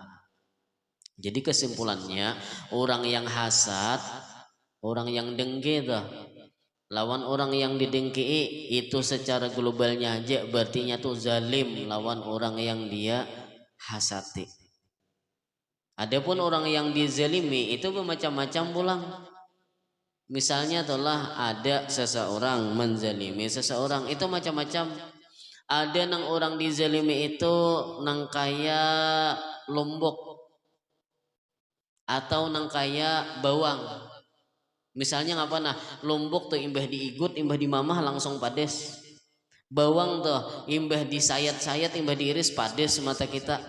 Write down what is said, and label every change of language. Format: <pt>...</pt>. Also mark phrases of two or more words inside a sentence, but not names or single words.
<id>Jadi kesimpulannya, orang yang hasad, orang yang dengki tuh lawan orang yang didengki itu secara globalnya aja berarti nya tuh zalim lawan orang yang dia hasati. Adapun orang yang dizalimi itu bermacam-macam pulang. Misalnya telah ada seseorang menzalimi seseorang itu macam-macam. Ada nang orang dizalimi itu nang kaya lombok atau nang kaya bawang. Misalnya ngapa nah lombok tuh</id> <bjn>imbah diigut imbah dimamah langsung pades.</bjn> <id>Bawang tuh</id> <bjn>imbah disayat-sayat imbah diiris</bjn> <id>pades mata kita.</id>